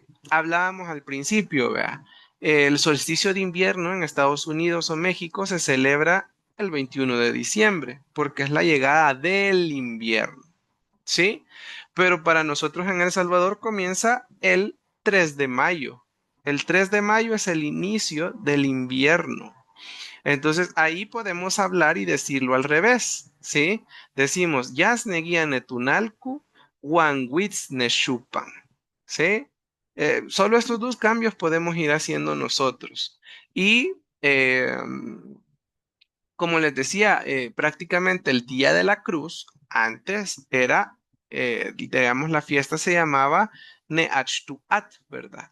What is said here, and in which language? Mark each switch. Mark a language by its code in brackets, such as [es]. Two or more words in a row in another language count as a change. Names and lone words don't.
[es] Hablábamos al principio, vea, el solsticio de invierno en Estados Unidos o México se celebra el 21 de diciembre, porque es la llegada del invierno, ¿sí? Pero para nosotros en El Salvador comienza el 3 de mayo. El 3 de mayo es el inicio del invierno. Entonces ahí podemos hablar y decirlo al revés, ¿sí? Decimos, [ppl] Yasnegia netunalku, wanwitz neshupan, [es] ¿sí? Solo estos dos cambios podemos ir haciendo nosotros. Y como les decía, prácticamente el Día de la Cruz antes era, digamos, la fiesta se llamaba Neachtuat, ¿verdad?